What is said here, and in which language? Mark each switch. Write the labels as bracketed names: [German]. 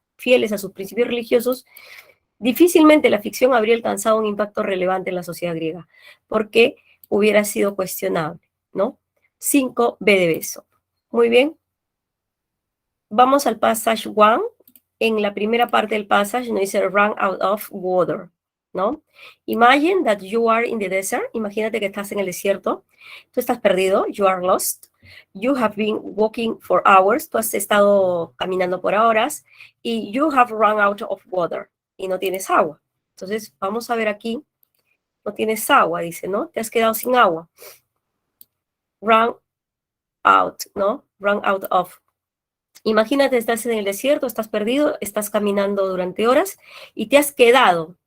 [Spanish] Fieles a sus principios religiosos, difícilmente la ficción habría alcanzado un impacto relevante en la sociedad griega, porque hubiera sido cuestionable, ¿no? 5B de beso. Muy bien. Vamos al passage 1. En la primera parte del passage nos dice [English] run out of water, [Spanish] ¿no? [English] Imagine that you are in the desert. [Spanish] Imagínate que estás en el desierto. Tú estás perdido. [English] You are lost. You have been walking for hours. [Spanish] Tú has estado caminando por horas. [English] Y you have run out of water. [Spanish] Y no tienes agua. Entonces, vamos a ver aquí. No tienes agua, dice, ¿no? Te has quedado sin agua. [English] Run out, [Spanish] ¿no? [English] Run out of. [Spanish] Imagínate, estás en el desierto, estás perdido, estás caminando durante horas y te has quedado.